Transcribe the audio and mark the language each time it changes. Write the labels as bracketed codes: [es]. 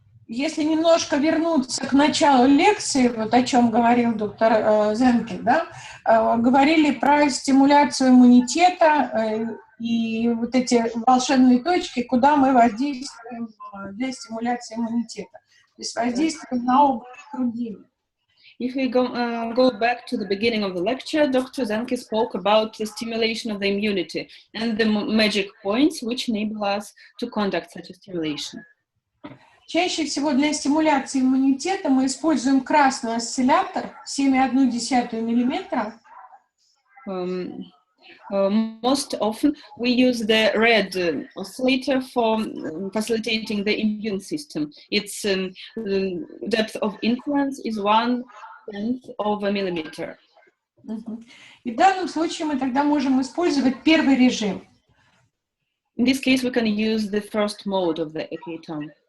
[ru] Если немножко вернуться к началу лекции, вот о чем говорил доктор Зенке, да, говорили про стимуляцию иммунитета и вот эти волшебные точки, куда мы воздействуем для стимуляции иммунитета. То есть воздействуем на область груди. [en] If we go back to the beginning of the lecture, Dr. Zenke spoke about the stimulation of the immunity and the magic points which enable us to conduct such a stimulation. [ru] Чаще всего для стимуляции иммунитета мы используем красный осциллятор 7,1 мм. [en] Most often we use the red oscillator for facilitating the immune system. Its depth of influence is 1/10 of a millimeter. [ru] И в данном случае мы тогда можем использовать первый режим. [en] In this case, we can use the first mode of the AK TOM.